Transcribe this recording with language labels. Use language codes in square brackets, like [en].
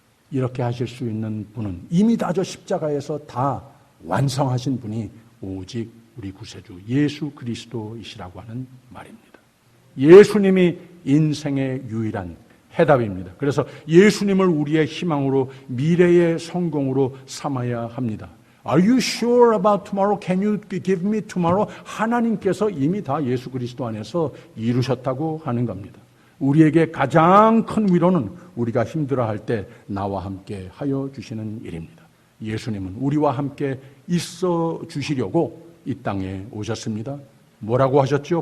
[ko] 이렇게 하실 수 있는 분은 이미 다 저 십자가에서 다 완성하신 분이 오직 우리 구세주 예수 그리스도이시라고 하는 말입니다. 예수님이 인생의 유일한 해답입니다. 그래서 예수님을 우리의 희망으로 미래의 성공으로 삼아야 합니다. [en] Are you sure about tomorrow? Can you give me tomorrow? [ko] 하나님께서 이미 다 예수 그리스도 안에서 이루셨다고 하는 겁니다. 우리에게 가장 큰 위로는 우리가 힘들어할 때 나와 함께 하여 주시는 일입니다. 예수님은 우리와 함께 있어 주시려고 이 땅에 오셨습니다. 뭐라고 하셨죠?